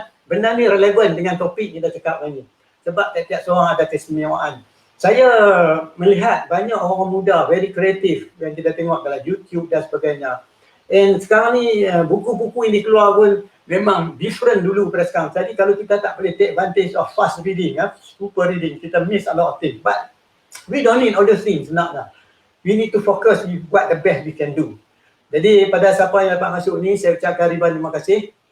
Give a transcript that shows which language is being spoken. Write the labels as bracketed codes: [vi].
[ms] Benda ni relevan dengan topik kita cakap hari ni. Sebab tiap-tiap seorang ada keistimewaan. Saya melihat banyak orang muda, very kreatif yang kita tengok dalam YouTube dan sebagainya. And sekarang ni buku-buku yang dikeluar pun memang [en] different [ms] dulu pada sekarang. Jadi kalau kita tak boleh [en] take advantage of fast reading, super reading, [ms] kita [en] miss a lot of things. But we don't need all those things, [ms] nak. [en] We need to focus with what the best we can do. [ms] Jadi pada siapa yang dapat masuk ni, saya ucapkan ribuan terima kasih.